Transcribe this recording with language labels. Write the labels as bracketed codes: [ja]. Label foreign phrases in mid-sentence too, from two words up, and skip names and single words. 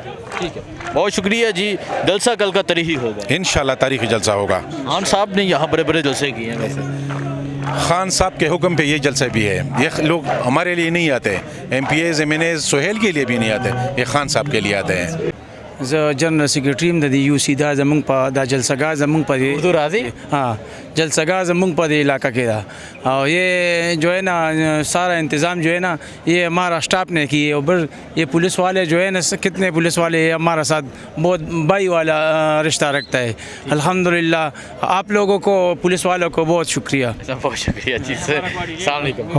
[ur] ٹھیک ہے, بہت شکریہ جی. جلسہ کل کا تاریخی ہوگا انشاءاللہ, تاریخی جلسہ ہوگا. خان صاحب نے یہاں بڑے جلسے کیے ہیں ویسے. خان صاحب کے حکم پہ یہ جلسہ بھی ہے. یہ لوگ ہمارے لیے نہیں آتے, ایم پی ایز ایم این ایز سہیل کے لیے بھی نہیں آتے, یہ خان صاحب کے لیے آتے ہیں. [ps] جنرل سیکرٹری د یو سی دا زمونږ په دا جلسګاه زمونږ په اردو راضی ہاں جلسګاه زمونږ په دې علاقہ کې دا, [ur] اور یہ جو ہے نا سارا انتظام جو ہے نا یہ ہمارا اسٹاف نے کی ہے. اور یہ پولیس والے جو ہے نا کتنے پولیس والے ہمارا ساتھ بہت بھائی والا رشتہ رکھتا ہے. الحمدللہ آپ لوگوں کو پولیس والوں کو بہت شکریہ. بہت شکریہ جی سر. السلام علیکم.